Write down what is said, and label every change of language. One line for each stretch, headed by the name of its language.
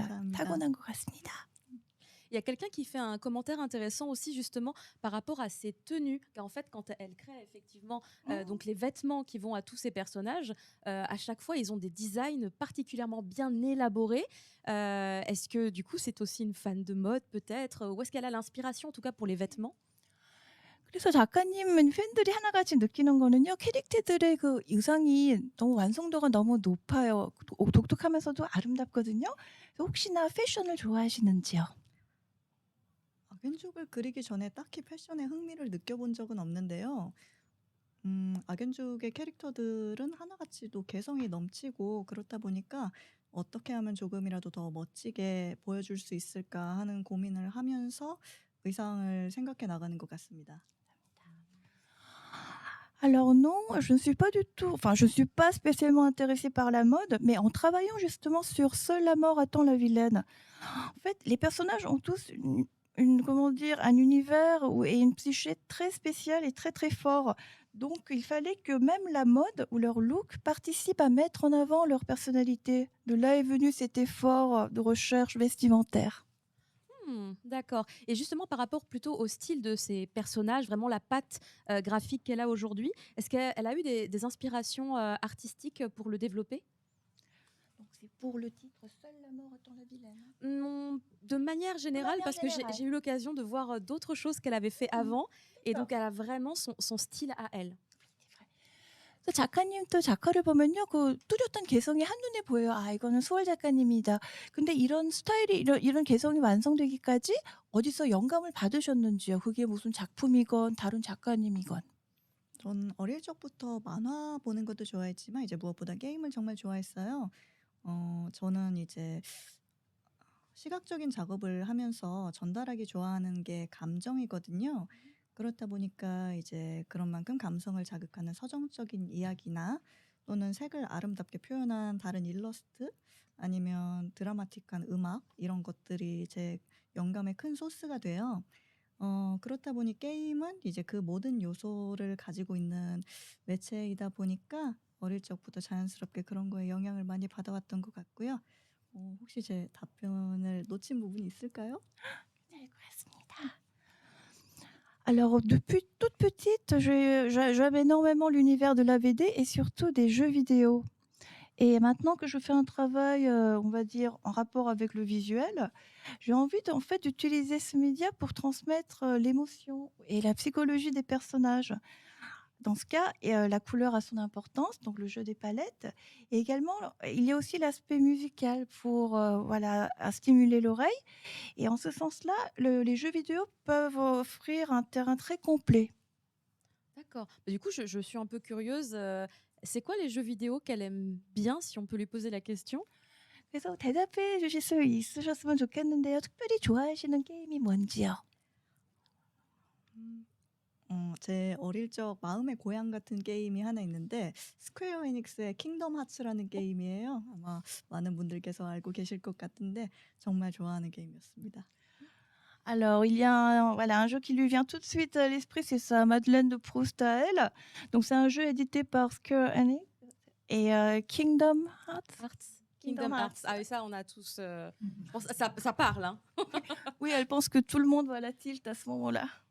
Korean: 감사합니다. 타고난 것 같습니다.
French: Il y a quelqu'un qui fait un commentaire intéressant aussi justement par rapport à ses tenues. Car en fait, quand elle crée effectivement donc les vêtements qui vont à tous ces personnages, à chaque fois, ils ont des designs particulièrement bien élaborés. Est-ce que du coup, c'est aussi une fan de mode peut-être? Ou est-ce qu'elle a l'inspiration en tout cas pour les vêtements?
Korean: 그래서 작가님은 팬들이 하나같이 느끼는 거는요. 캐릭터들의 그 의상이 너무 완성도가 너무 높아요. 독특하면서도 아름답거든요. 그래서 혹시나 패션을 좋아하시는지요? 악연족을 그리기 전에 딱히 패션에 흥미를 느껴본 적은 없는데요. 악연족의 캐릭터들은 하나같이 또 개성이 넘치고 그렇다 보니까 어떻게 하면 조금이라도 더 멋지게 보여줄 수 있을까 하는 고민을 하면서 의상을 생각해 나가는 것 같습니다.
French: Alors non, je ne suis pas du tout, enfin je ne suis pas spécialement intéressée par la mode, mais en travaillant justement sur Seule la mort attend la vilaine. En fait, les personnages ont tous comment dire, un univers et une psyché très spéciale et très très fort. Donc il fallait que même la mode ou leur look participe à mettre en avant leur personnalité. De là est venu cet effort de recherche vestimentaire. D'accord. Et justement, par rapport plutôt au style de ces personnages, vraiment la patte graphique qu'elle a aujourd'hui, est-ce qu'elle a eu des inspirations artistiques pour le développer? Donc c'est pour le titre Seule la mort attend la vilaine. Non, de manière générale, manière parce que générale. j'ai eu l'occasion de voir d'autres choses qu'elle avait fait avant, et donc elle a vraiment son style à elle.
Korean: 또 작가님 또 작화를 보면요. 그 뚜렷한 개성이 한눈에 보여요. 아, 이거는 수월 작가님이다. 근데 이런 스타일이 이런 개성이 완성되기까지 어디서 영감을 받으셨는지요? 그게 무슨 작품이건 다른 작가님이건. 전 어릴 적부터 만화 보는 것도 좋아했지만 이제 무엇보다 게임을 정말 좋아했어요. 저는 이제 시각적인 작업을 하면서 전달하기 좋아하는 게 감정이거든요. 그렇다 보니까 이제 그런 만큼 감성을 자극하는 서정적인 이야기나 또는 색을 아름답게 표현한 다른 일러스트 아니면 드라마틱한 음악 이런 것들이 제 영감의 큰 소스가 돼요. 그렇다 보니 게임은 이제 그 모든 요소를 가지고 있는 매체이다 보니까 어릴 적부터 자연스럽게 그런 거에 영향을 많이 받아왔던 것 같고요. 혹시 제 답변을 놓친 부분이 있을까요? 네, 그렇습니다.
French: Alors, depuis toute petite, j'aime énormément l'univers de la BD et surtout des jeux vidéo. Et maintenant que je fais un travail, on va dire, en rapport avec le visuel, j'ai envie en fait d'utiliser ce média pour transmettre l'émotion et la psychologie des personnages. Dans ce cas, la couleur a son importance, donc le jeu des palettes. Et également, il y a aussi l'aspect musical pour voilà, stimuler l'oreille. Et en ce sens-là, les jeux vidéo peuvent offrir un terrain très complet. D'accord. Bah, du coup, je suis un peu curieuse. C'est quoi les jeux vidéo qu'elle aime bien, si on peut lui poser la question?
Korean: 그래서 대답해 주실 수 있으셨으면 좋겠는데요. 특별히 좋아하시는 게임이 뭔지요? 음. 제 어릴 적 마음의 고향 같은 게임이 하나 있는데 스퀘어 에닉스의 킹덤 하츠라는 게임이에요. 아마 많은 분들께서 알고 계실 것 같은데 정말 좋아하는 게임이었습니다.
French: Alors, il y a voilà, un jeu qui lui vient tout de suite à l'esprit, c'est sa Madeleine de Proust à elle. Donc, c'est un jeu édité par Square Enix et Kingdom Hearts. Kingdom Hearts. Ah oui, ça, on a tous. Je pense que ça parle. Hein. Oui, elle pense que tout le monde va la tilt à ce moment-là.